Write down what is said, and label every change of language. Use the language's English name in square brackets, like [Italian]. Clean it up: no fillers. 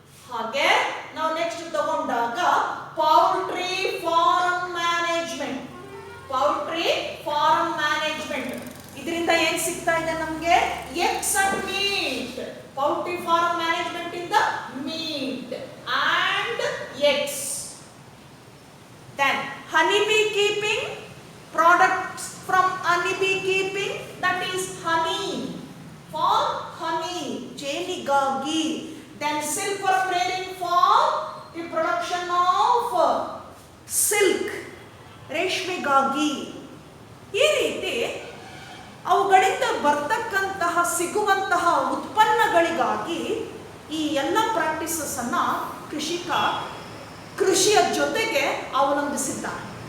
[Kannada] ಹಾಗೆ ನಾವು ನೆಕ್ಸ್ಟ್ ತಗೊಂಡಾಗ poultry farm management, poultry farm management, ಇದರಿಂದ ಏನ್ ಸಿಗ್ತಾ ಇದೆ ನಮಗೆ? [English] Eggs and meat. Poultry farm management ಇಂದ meat and eggs. Then honey bee keeping, products from honey bee keeping, that is honey, for honey, ಜೇನಿಗಾಗಿ. Then silk worm rearing for the production of silk, ರೇಷ್ಮೆಗಾಗಿ. [Kannada] ಈ ರೀತಿ ಅವುಗಳಿಂದ ಬರ್ತಕ್ಕಂತಹ ಸಿಗುವಂತಹ ಉತ್ಪನ್ನಗಳಿಗಾಗಿ ಈ ಎಲ್ಲ practices ಅನ್ನ ಕೃಷಿಕ ಕೃಷಿಯ ಜೊತೆಗೆ ಅವಲಂಬಿಸಿದ್ದಾನೆ.